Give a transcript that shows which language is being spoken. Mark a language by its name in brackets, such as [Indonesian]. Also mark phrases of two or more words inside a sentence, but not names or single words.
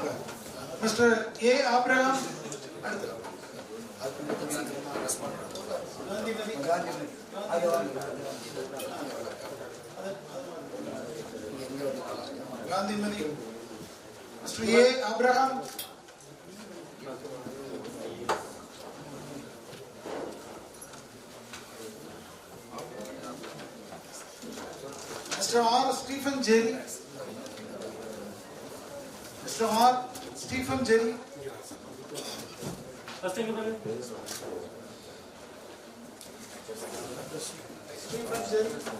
[Tamil] மிஸ்டர் ஏ ஆப்ரஹாம். அடுத்து காந்திமதி. காந்திமதி. மிஸ்டர் ஏ ஆப்ரஹாம். [English] Mr. R. Stephen Jerry. Mr. R. Stephen Jerry. Stephen Jerry.